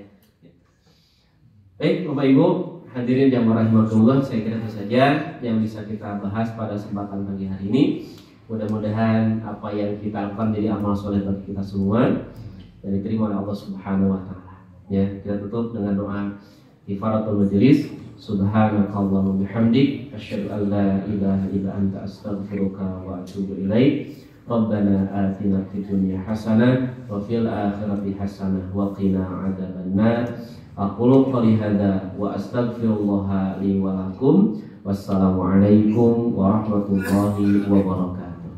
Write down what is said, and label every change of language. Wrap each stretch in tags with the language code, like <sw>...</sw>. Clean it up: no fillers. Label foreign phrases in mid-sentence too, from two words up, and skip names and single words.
<id>Baik Bapak Ibu hadirin yang rahimakumullah, saya kira itu saja yang bisa kita bahas pada kesempatan pagi hari ini. Mudah-mudahan apa yang kita lakukan jadi amal soleh bagi kita semua dan diterima oleh Allah</id> <ar>سبحانه وتعالى.</ar> <id>Ya, kita tutup dengan doa</id> <ar>كفارة المجلس. سبحانك اللهم بحمدك أشهد أن لا إله إلا أنت أستغفرك وأتوب إليك. ربنا آتنا في الدنيا حسنة وفي الآخرة حسنة وقنا عذاب النار. أقول قولي هذا وأستغفر الله لي ولكم. والسلام عليكم ورحمة الله وبركاته.</ar>